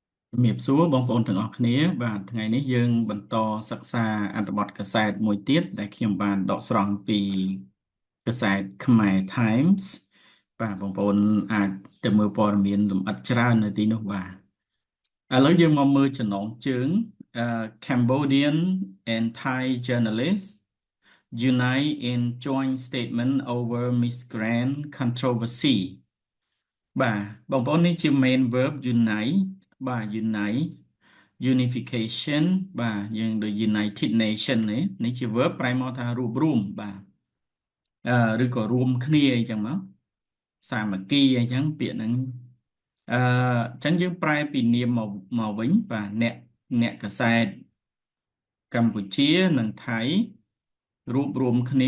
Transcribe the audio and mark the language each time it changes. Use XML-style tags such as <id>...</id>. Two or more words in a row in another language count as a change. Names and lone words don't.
<km>ជំរាបសួរបងប្អូនទាំងអស់គ្នាបាទថ្ងៃនេះយើងបន្តសិក្សាអត្ថបទកាសែតមួយទៀតដែលខ្ញុំបានដកស្រង់ពីកាសែតខ្មែរ Times បាទបងប្អូនអាចទៅមើលព័ត៌មានលម្អិតច្រើននៅទីនោះបាទឥឡូវយើងមកមើល ចំណងជើង</km> <en>Cambodian and Thai Journalists Unite in Joint Statement over Migrant Controversy</en> <km>បាទបងប្អូននេះជា</km> <en>main verb unite</en> <km>បាទ</km> <en>unite unification</en> <km>បាទយើងដូច United Nation នេះជា verb ប្រែមកថារួបរួមបាទឬក៏ រួមគ្នាអីចឹងមកសាមគ្គីអីចឹងពាក្យហ្នឹងអញ្ចឹងយើងប្រែពីនាមមកវិញបាទអ្នកកាសែតកម្ពុជានិងថៃរួបរួមគ្នា</km>